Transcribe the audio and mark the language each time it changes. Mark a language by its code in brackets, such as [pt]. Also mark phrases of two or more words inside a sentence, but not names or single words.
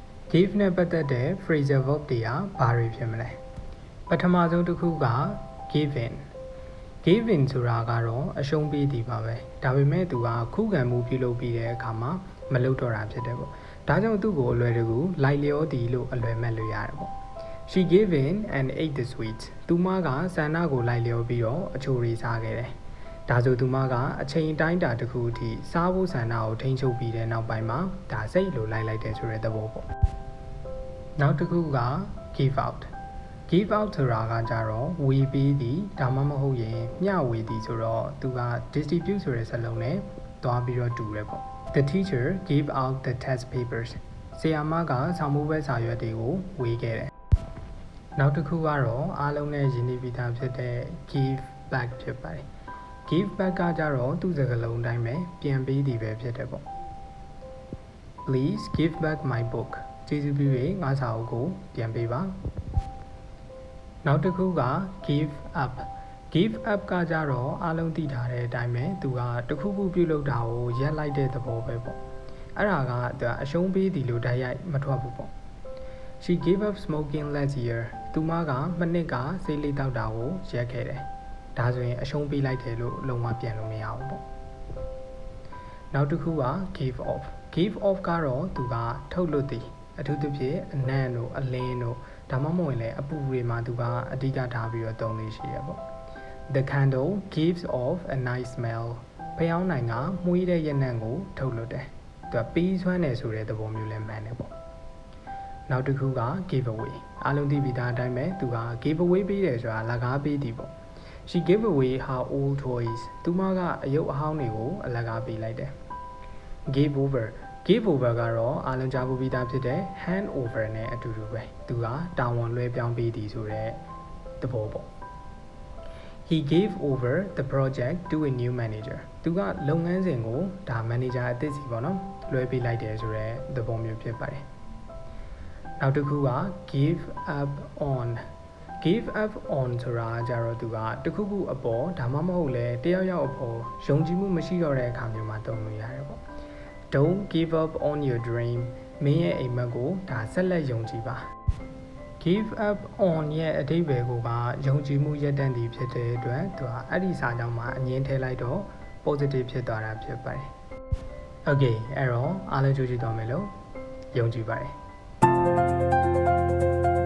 [my] give နဲ့ပတ်သက်တဲ့ [en] phrasal verb [my] တွေကဘာတွေဖြစ်မလဲပထမဆုံးတစ်ခုက [en] give in [my] ဆိုတာကတော့အရှုံးပေးသည်ပါပဲဒါပေမဲ့သူကခုခံမှုပြုလုပ်ပြီးတဲ့အခါမှာမလုပ်တော့တာဖြစ်တယ်ပေါ့ဒါကြောင့် သူ့ကိုအလွယ်တကူလိုက်လျောသည်လို့အလွယ်မဲ့လို့ရတယ်ပေါ့ [en] She gave in and ate the sweets [my] သူမကဆန္ဒကိုလိုက်လျောပြီးတော့အချိုရီစားခဲ့တယ်ဒါ ဆိုသူမကအချိန်အတိုင်းတာတစ်ခုအထိစားဖို့ဆန္ဒကိုထိန်းချုပ်ပြီးတဲ့နောက်ပိုင်းမှာဒါစိတ်လိုလိုက်တယ်ဆိုတဲ့သဘောပေါ့ နောက်တစ်ခုက [en] give out [my] ဆိုတာကကြတော့ဝေပေးသည်ဒါမှမဟုတ်ရင်မျှဝေသည်ဆိုတော့သူက distribute ဆိုတဲ့စကားလုံးနဲ့တွားပြီးတော့တူတယ်ပေါ့ [en] The teacher gave out the test papers [my] ဆရာမကစာမိုးပွဲစာရွက်တွေကိုဝေခဲ့တယ်နောက်တစ်ခုကတော့အားလုံးနဲ့ရင်းနှီးပြီးသားဖြစ်တဲ့ [en] give back [my] ဖြစ်ပါတယ် [en] give back [my] ကကြတော့သူ့စကားလုံးအတိုင်းပဲပြန်ပေးသည်ပဲဖြစ်တယ်ပေါ့ [en] Please give back my book [my] ကျေးဇူးပြု၍ငါစာအုပ်ကိုပြန်ပေးပါနောက်တစ်ခုက [en] give up [my] ကကြတော့အားလုံးသိထားတဲ့အတိုင်းပဲသူကတခုခုပြုလုပ်တာကိုရပ်လိုက်တဲ့သဘောပဲပေါ့အဲ့ဒါကသူကအရှုံးပေးသည်လို့တိုက်ရိုက်မထွက် ဘူးပေါ့ [en] She gave up smoking last year [my] သူမကမနှစ်ကဆေးလိပ်တောက်တာကိုရပ်ခဲ့တယ်ဒါဆိုရင်အရှုံးပေးလိုက်တယ်လို့လုံးဝပြန်လို့မရဘူးပေါ့နောက်တစ်ခုက [en] give off [my] ကတော့သူ ကထုတ်လွတ်သည်အထူးသဖြင့်အနံ့တို့အလင်းတို့ဒါမှမဟုတ်လည်းအပူတွေမှာသူကအဓိကထားပြီးတော့သုံးလို့ရှိရပေါ့ The [en] candle gives off a nice smell [my] ဖျောင်းနိုင်ကမှုရတဲ့ရနံ့ကိုထုတ်လွတ်တယ်သူကပေးစွမ်းတယ်ဆိုတဲ့သဘောမျိုးလည်းမှန်တယ်ပေါ့နောက်တစ်ခုက [en] give away [my] အားလုံးသိပြီးသားအတိုင်းပဲသူက [en] give away [my] ပေးတယ်ဆိုတာလကားပေးသည်ပေါ့ [en] She gave away her old toys [my] သူမကအယုတ်အဟောင်းတွေကိုအလကားပေးလိုက်တယ် [en] give over [my] ကတော့အားလုံးကြားပြီးသားဖြစ်တဲ့ [en] hand over [my] နဲ့အတူတူပဲသူကတာဝန်လွှဲပြောင်းပေးသည်ဆိုတဲ့သဘောပေါ့ [en] He gave over the project to a new manager [my] သူကလုပ်ငန်းစဉ်ကိုဒါ manager အသစ်စီပေါ့နော်လွှဲပေးလိုက်တယ်ဆိုတဲ့သဘောမျိုးဖြစ်ပါတယ်နောက်တစ်ခုက [en] give up [my] on ဆိုတာကြတော့သူကတခုခုအပေါ်ဒါမှမဟုတ်လဲတယောက်ယောက်အပေါ်ယုံကြည်မှုမရှိတော့တဲ့အခါမျိုးမှာသုံးလို့ရတယ်ပေါ့ [en] Don't give up on your dream [my] မင်းရဲ့အိမ်မက်ကိုဒါဆက်လက်ယုံကြည်ပါ [en] Give up on [my] ရဲ့အဓိပ္ပာယ်ကယုံကြည်မှုရပ်တန့်သည်ဖြစ်တဲ့အတွက်သူကအဲ့ဒီစာကြောင်းမှာအငင်းထည့်လိုက်တော့ positive ဖြစ်သွားတာဖြစ်ပါတယ် Okay အဲ့တော့အားလုံးကြိုးကြည့်သွားမယ်လို့ယုံကြည်ပါတယ်